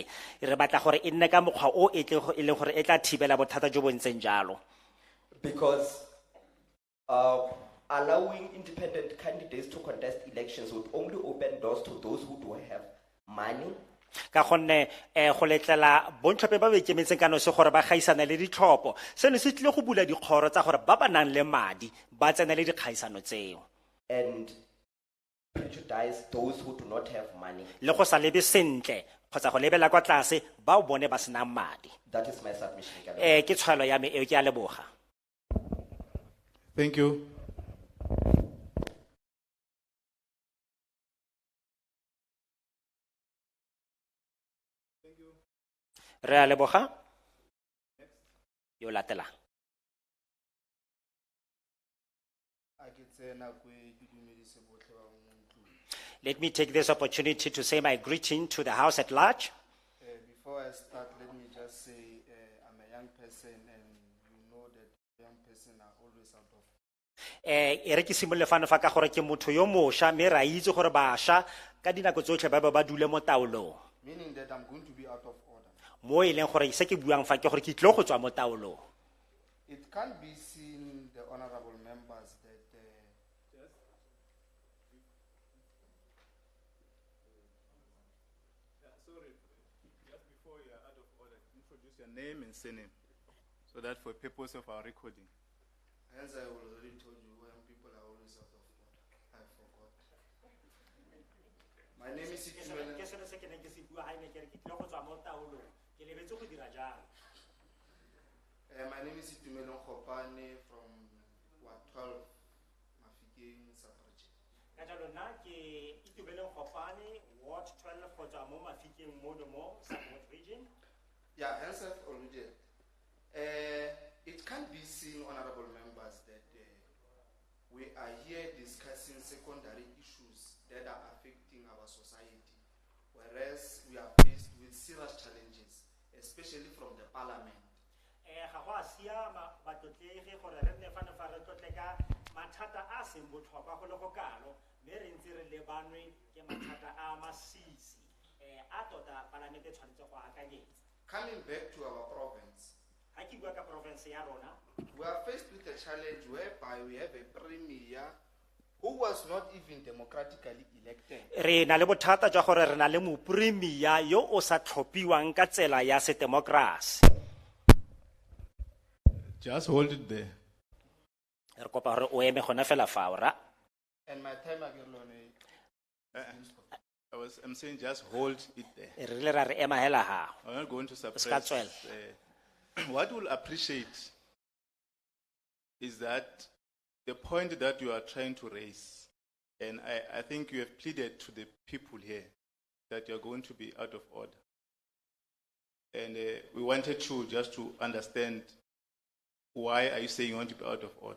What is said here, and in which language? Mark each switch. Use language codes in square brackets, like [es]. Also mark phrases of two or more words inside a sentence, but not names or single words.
[tn] Re batla gore e nne ka mokgwa o e leng gore e tla thibela bothata jo bo ntseng jalo. [en] because allowing independent candidates to contest elections would only open doors to those who do have money. [tn] Ka gonne go letlela bontlhope ba ba ikemetseng ka nosi gore ba gaisana le ditlhopho, seno se tlile go bula dikgoro tsa gore ba ba nang le madi ba tsene le dikgaisano tseo, [en] And prejudice those who do not have money. [tn] le go sa lebe sentle kgotsa go lebela kwa tlase ba o bone ba senang madi. [en] That is my submission. [tn] Ke Ke tshwalo ya me eo, ke a leboga. [en] Thank you. [tn] Re a leboga. Yo latela. [en] Let me take this opportunity to say my greeting to the House at large. Before I start, let me just say I'm a young person, and you know that young person are always out of. [tn] E re ke simolole fano fa ka gore ke motho yo mošwa mme ra itse gore bašwa ka dinako tsotlhe ba ba dule mo taolong, [en] Meaning that I'm going to be out of order. [tn] mo e leng gore se ke buang fa ke gore ke tlile go tswa mo taolong. [en] It can't be seen, the honorable members, that Sorry, just before you are out of order, introduce your name and surname, so that for purpose of our recording. hence I already told you when people are always out of order. I forgot. My name is Itumela. [tn] Ke seno se ke neng ke se bua ha ne ke re ke tlile go tswa mo taolong, ke lebetse go dira jang. [en] My name is Itumela Chhabane from Ward 12, Mahikeng, Safarji. [tn] Ka jalo nna ke Itumeleng Chhabane, Ward 12 go tswa mo Mahikeng mo [en] South region. Yeah, hence I've alluded. It can't be seen, honorable members, that we are here discussing secondary issues that are affecting our society, whereas we are faced with serious challenges, especially from the parliament. [tn] Ga go a siama batlotlegi gore re nne fane fa re tlotle ka mathata a seng botlhokwa go le go kalo, mme re ntse re lebanwe ke mathata a masisi a tota palamente tshwanetse go akanyetsa. [en] Coming back to our province, [tn] Ha ke bua ka province ya rona, [en] we are faced with a challenge whereby we have a premier who was not even democratically elected. [tn] re na le bothata jwa gore re na le mopremia yo o sa tlhophiwang ka tsela ya sedemokrasi. [en] Just hold it there. [tn] Re kopa gore o eme gona fela fao ra. [en] And my time again, I'm saying just hold it there. [tn] Re rile ra re ema hela ha. [en] I'm not going to suppress. [tn] Skatswela. [en] What we'll appreciate is that the point that you are trying to raise, and I think you have pleaded to the people here that you're going to be out of order. And we wanted to just to understand why are you saying you want to be out of order.